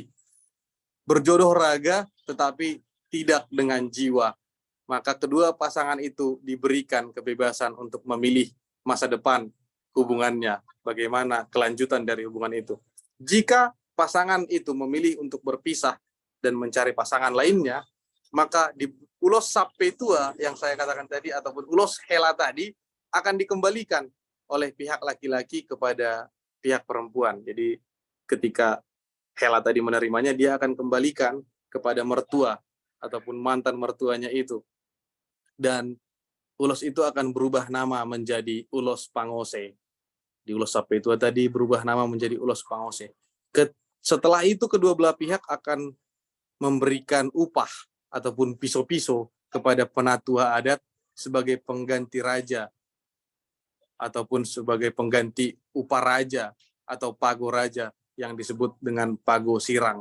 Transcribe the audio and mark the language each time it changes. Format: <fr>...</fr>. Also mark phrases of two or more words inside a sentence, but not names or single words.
<id>Berjodoh raga tetapi tidak dengan jiwa. Maka kedua pasangan itu diberikan kebebasan untuk memilih masa depan hubungannya, bagaimana kelanjutan dari hubungan itu. Jika pasangan itu memilih untuk berpisah dan mencari pasangan lainnya, maka di ulos sape tua yang saya katakan tadi ataupun ulos hela tadi akan dikembalikan oleh pihak laki-laki kepada pihak perempuan. Jadi ketika hela tadi menerimanya, dia akan kembalikan kepada mertua ataupun mantan mertuanya itu. Dan ulos itu akan berubah nama menjadi ulos pangose. Di ulos sape tua tadi berubah nama menjadi ulos pangose. Setelah itu kedua belah pihak akan memberikan upah ataupun piso-piso kepada penatua adat sebagai pengganti raja ataupun sebagai pengganti upah raja atau pago raja yang disebut dengan pago sirang.</id>